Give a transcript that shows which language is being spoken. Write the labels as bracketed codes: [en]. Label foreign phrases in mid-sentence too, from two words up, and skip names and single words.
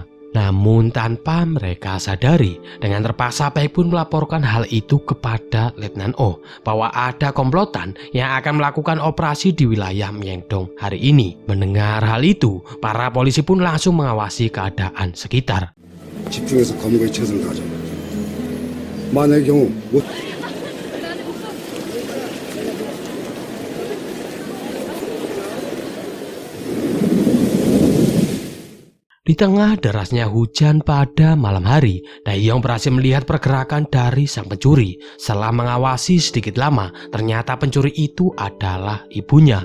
[id] Namun tanpa mereka sadari, dengan terpaksa Baik pun melaporkan hal itu kepada Letnan Oh bahwa ada komplotan yang akan melakukan operasi di wilayah Myeongdong hari ini. Mendengar hal itu, para polisi pun langsung mengawasi keadaan sekitar. [ko] 집중해서 검거에 최선을 다하자. 만약의 경우 못 [id] Di tengah derasnya hujan pada malam hari, Dayong berhasil melihat pergerakan dari sang pencuri. Setelah mengawasi sedikit lama, ternyata pencuri itu adalah ibunya.